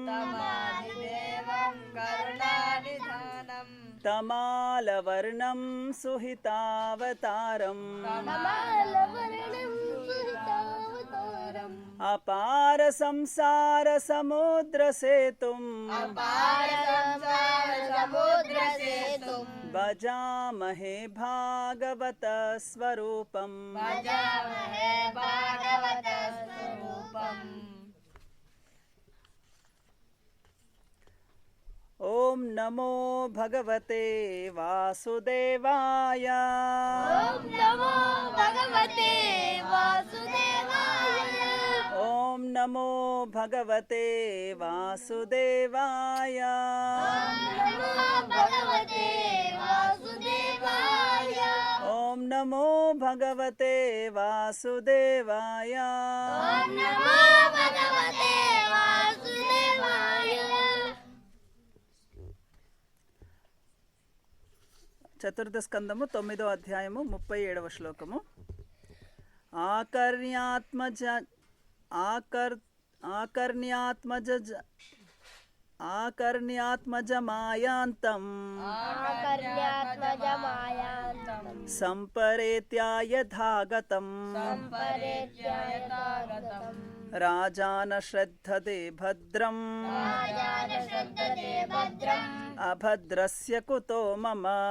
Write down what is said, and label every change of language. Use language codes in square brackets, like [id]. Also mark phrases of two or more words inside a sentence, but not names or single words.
[sa] తమాలవర్ణం సుహితావతారం అపార సంసార సముద్ర సేతుం భజామహే భాగవత స్వరూపం. ఓం నమో భగవతే వాసుదేవాయ. ఓం నమో భగవతే వాసుదేవాయ. ఓం నమో భగవతే వాసుదేవాయ. ఓం నమో భగవతే వాసుదేవాయ. ఓం నమో భగవతే వాసుదేవాయ. ఓం నమో భగవతే వాసుదేవాయ. [te] చతుర్థ స్కందము 9వ అధ్యాయము 37వ శ్లోకము. [sa] ఆకర్ణ్యాత్మజమాయాంతం సంపరేత్యాయథాగతం రాజాన శ్రద్ధతే భద్రం అభద్రస్య కుతో మమ.